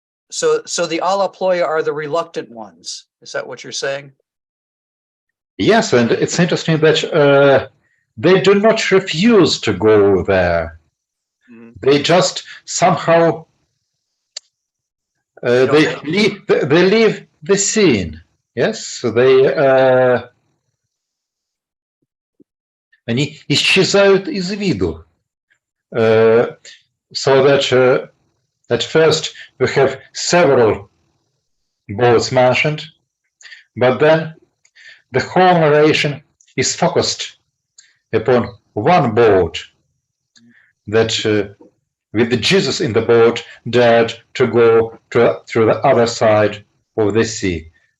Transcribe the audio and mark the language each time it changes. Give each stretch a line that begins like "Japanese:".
English: So the alla ploia are the reluctant ones. Is that what you're saying? Yes, and it's interesting that they do not refuse to go there. Mhm. They just somehow they leave the scene. Yes, so
Russian: они исчезают из виду.
English: So that at first we have several boats mentioned, but then the whole narration is focused upon one boat that with Jesus in the boat dared to go through the other side of the sea.